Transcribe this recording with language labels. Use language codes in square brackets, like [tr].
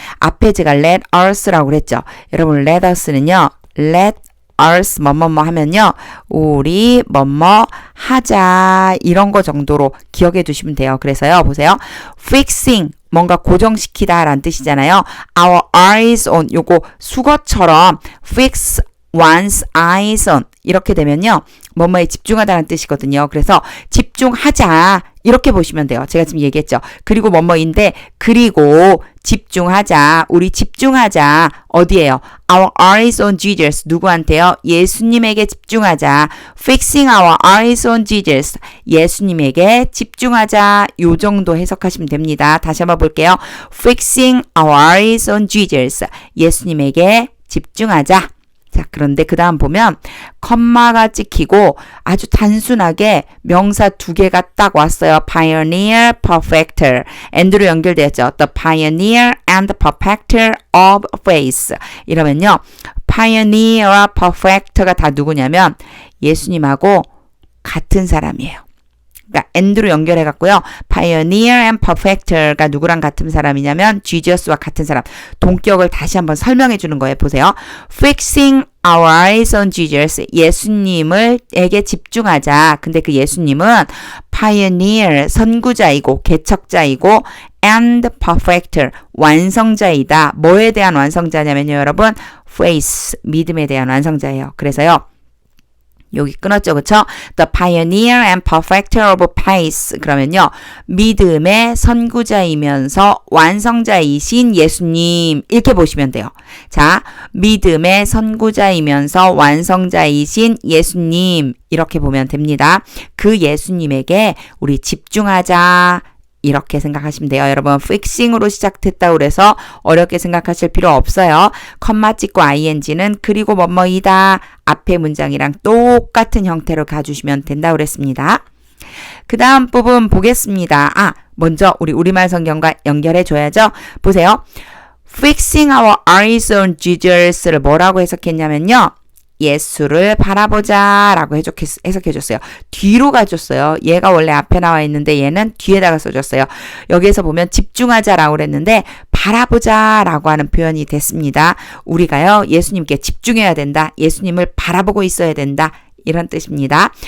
[ko] 앞에 제가 [en] let us [ko] 라고 그랬죠. 여러분 let us는요. let us 뭐뭐뭐 하면요. 우리 뭐뭐 하자 이런 거 정도로 기억해 두시면 돼요. 그래서요. 보세요. fixing 뭔가 고정시키다 라는 뜻이잖아요. [en] our eyes on [ko] 요거 수거처럼 [en] fix one's eyes on [ko] 이렇게 되면요. 뭐뭐에 집중하다는 뜻이거든요. 그래서 집중하자 이렇게 보시면 돼요. 제가 지금 얘기했죠. 그리고 뭐뭐인데 그리고 집중하자. 우리 집중하자. 어디에요? [en] Our eyes on Jesus. [ko] 누구한테요? 예수님에게 집중하자. [en] Fixing our eyes on Jesus. [ko] 예수님에게 집중하자. 요 정도 해석하시면 됩니다. 다시 한번 볼게요. [en] Fixing our eyes on Jesus. [ko] 예수님에게 집중하자. 자, 그런데 그 다음 보면 컴마가 찍히고 아주 단순하게 명사 2개가 딱 왔어요. [en] Pioneer, Perfecter. and로 연결되었죠. The Pioneer and Perfecter of Faith. [ko] 이러면요. Pioneer와 Perfecter가 다 누구냐면 예수님하고 같은 사람이에요. 그러니까 and로 연결해 갖고요. [en] Pioneer and Perfecter [ko] 가 누구랑 같은 사람이냐면 Jesus와 같은 사람. 동격을 다시 한번 설명해 주는 거예요. [en] 보세요. Fixing our eyes on Jesus. [ko] 예수님에게 집중하자. 근데 그 예수님은 Pioneer, 선구자이고 개척자이고 and Perfecter, 완성자이다. 뭐에 대한 완성자냐면요. 여러분, faith, 믿음에 대한 완성자예요. 그래서요. 여기 끊었죠, 그쵸? [en] The pioneer and perfecter of faith. [ko] 그러면요, 믿음의 선구자이면서 완성자이신 예수님. 이렇게 보시면 돼요. 자, 믿음의 선구자이면서 완성자이신 예수님. 이렇게 보면 됩니다. 그 예수님에게 우리 집중하자. 이렇게 생각하시면 돼요. 여러분, fixing으로 시작됐다고 그래서 어렵게 생각하실 필요 없어요. 컴마 찍고 ing는 그리고 뭐뭐이다. 앞에 문장이랑 똑같은 형태로 가주시면 된다고 그랬습니다. 그 다음 부분 보겠습니다. 먼저 우리 우리말 성경과 연결해 줘야죠. 보세요. [en] Fixing our eyes on Jesus를 [ko] 뭐라고 해석했냐면요. 예수를 바라보자 라고 해석해줬어요. 뒤로 가줬어요. 얘가 원래 앞에 나와 있는데 얘는 뒤에다가 써줬어요. 여기에서 보면 집중하자라고 그랬는데 바라보자 라고 하는 표현이 됐습니다. 우리가요, 예수님께 집중해야 된다. 예수님을 바라보고 있어야 된다. 이런 뜻입니다.